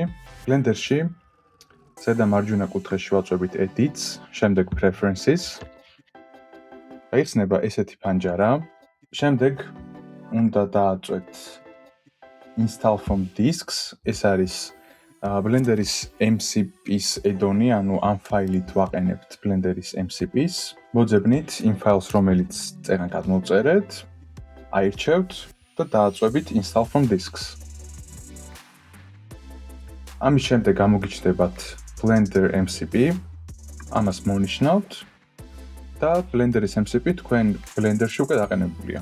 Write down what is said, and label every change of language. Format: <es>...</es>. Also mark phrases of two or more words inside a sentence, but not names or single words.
<ka>Blender-ში ზედა მარჯვენა კუთხეში ვაწვევით Edits, შემდეგ Preferences. გაიხსნება ესეთი ფანჯარა. შემდეგ უნდა დააწვეთ</ka> <en>Install from Disks.</en> <ka>ეს არის Blender-ის MCP-ის add-on-ი, ანუ ამ ფაილით ვაყენებთ Blender-ის MCP-ს. მოძებნით იმ ფაილს, რომელიც წერან გადმოვწერეთ, აირჩევთ და დააწვევით</ka> <en>Install from Disks.</en> <ka>ამის შემდეგ გამოგიჩნდებათ Blender MCP, ამას მონიშნავთ და Blender-ის MCP თქვენ Blender-ში უკვე დაყენებულია.</ka>